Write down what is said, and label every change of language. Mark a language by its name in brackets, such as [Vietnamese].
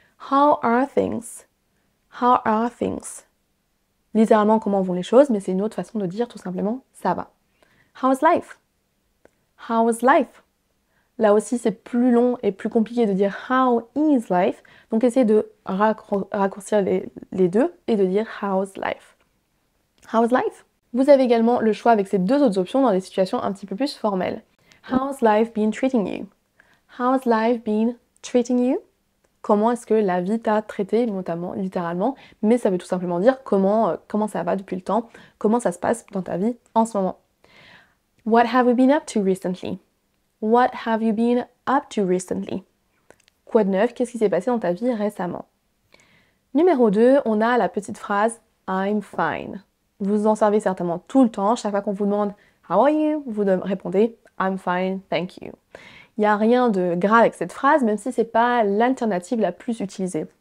[English] How are things? How are things? [French] Littéralement, comment vont les choses, mais c'est une autre façon de dire tout simplement ça va. [English] How is life? How is life? [French] Là aussi, c'est plus long et plus compliqué de dire [English] how is life. [French] Donc, essayez de raccourcir les deux et de dire [English] how's life. How's life? [French] Vous avez également le choix avec ces deux autres options dans des situations un petit peu plus formelles. [English] How's life been treating you? How's life been treating you? [French] Comment est-ce que la vie t'a traité, notamment, littéralement, mais ça veut tout simplement dire comment ça va depuis le temps, comment ça se passe dans ta vie en ce moment. [English] What have you been up to recently? What have you been up to recently? [French] Quoi de neuf? Qu'est-ce qui s'est passé dans ta vie récemment? Numéro 2, on a la petite phrase [English] I'm fine. [French] Vous en servez certainement tout le temps. Chaque fois qu'on vous demande [English] How are you? [French] Vous répondez [English] I'm fine, thank you. [French] Il n'y a rien de grave avec cette phrase, même si ce n'est pas l'alternative la plus utilisée.